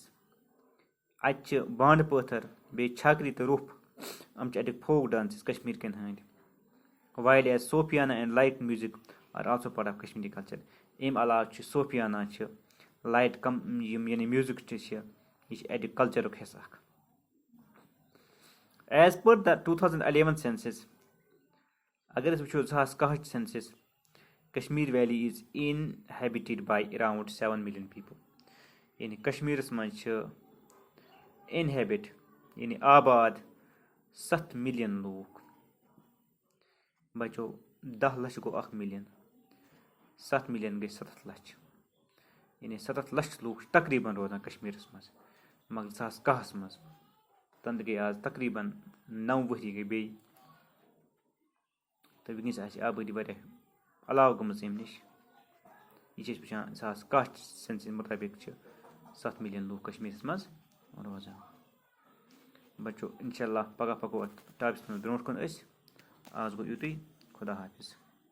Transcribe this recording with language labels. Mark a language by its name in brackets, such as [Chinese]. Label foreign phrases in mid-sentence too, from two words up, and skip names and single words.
[Kashmiri] اَتہِ چھِ بانڈٕ پٲتھر بیٚیہِ چھکری تہٕ روٚف یِم چھِ اَتِکۍ فوک ڈانسز کشمیٖرکٮ۪ن ہٕنٛدۍ. [English] While as Sufiana and light music are also part of Kashmiri culture. [Kashmiri] اَمہِ علاوٕ چھِ صوفیانہ چھِ لایٹ یِم یعنی میوٗزک چھِ یہِ چھِ اَتیُک کلچرُک حِصہٕ اکھ. [English] as per the 2011 census [Kashmiri] اگر أسۍ وٕچھو 2011 سینسس [English] Kashmir valley is inhabited by around 7 million people. [Kashmiri] یعنی کشمیٖرس منٛز چھِ انہیبٹ یعنی آباد 7 مِلیَن لوٗکھ. بچو 10 لچھ گوٚو 1 مِلیَن 7 مِلیَن گٔے 7 لچھ. यानी 7 लक्ष लूक तकरीबन रोजान कश्मीरस मज मगर 2010 मज तंद गई आज तकरीबन 9 वरी गई बे तो वनस आबादी वारिया अलाव गमज अम नश यह वुचान 2010 सेंसस मुताबिक 7 मिलियन लूक कश्मीरस मज रोजान बचो इंशाल्लाह पगह पको टॉपिक्स मज ब्रोट कुन आज गो युतुई खुदा हाफिज।